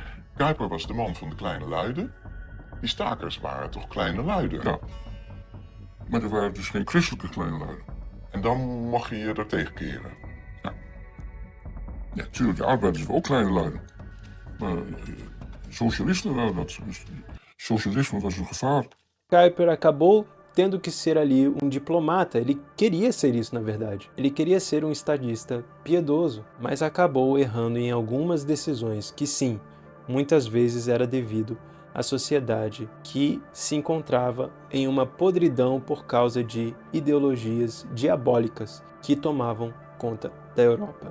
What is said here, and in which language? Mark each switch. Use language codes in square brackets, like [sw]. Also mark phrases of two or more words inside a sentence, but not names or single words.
[nl] Kuyper was de man van de kleine luiden. Die stakers waren toch kleine luiden? Ja. Maar er waren dus geen christelijke kleine luiden. En dan mag je je daartegen keren. Ja, natuurlijk, de arbeiders waren ook kleine luiden. Maar socialisten waren dat. Dus socialisme was een gevaar. [pt] Kuyper acabou tendo que ser ali um diplomata. Ele queria ser isso, na verdade. Ele queria ser um estadista piedoso, mas acabou errando em algumas decisões que, sim, muitas vezes era devido à sociedade que se encontrava em uma podridão por causa de ideologias diabólicas que tomavam conta da Europa.